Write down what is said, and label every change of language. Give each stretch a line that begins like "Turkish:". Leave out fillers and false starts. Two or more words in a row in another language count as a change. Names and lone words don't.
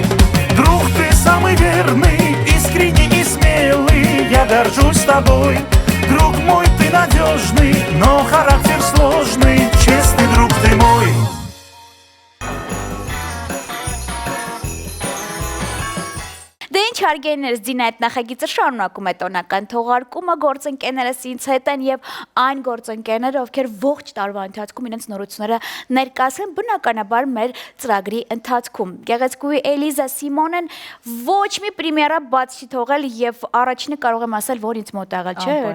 Russian: Друг ты самый верный, искренний и смелый, я горжусь тобой. Друг мой, ты надежный, но характер сложный, честный друг ты мой.
Armenian: Դե ինչ հարգելիներս, Դինա այդ նախագիծը շարունակում է տոնական թողարկումը, գործընկերներս ինձ հետ են եւ այն գործընկերները, ովքեր ողջ տարվա ընթացքում իրենց նորությունները ներկայացրին, բնականաբար մեր ծրագրի ընթացքում։ Գեղեցկուհի Էլիզա Սիմոնեն ոչ մի պրեմիերա բաց չի թողել եւ առաջինը կարող եմ ասել, որ ինձ մոտ ա եղել, չէ՞։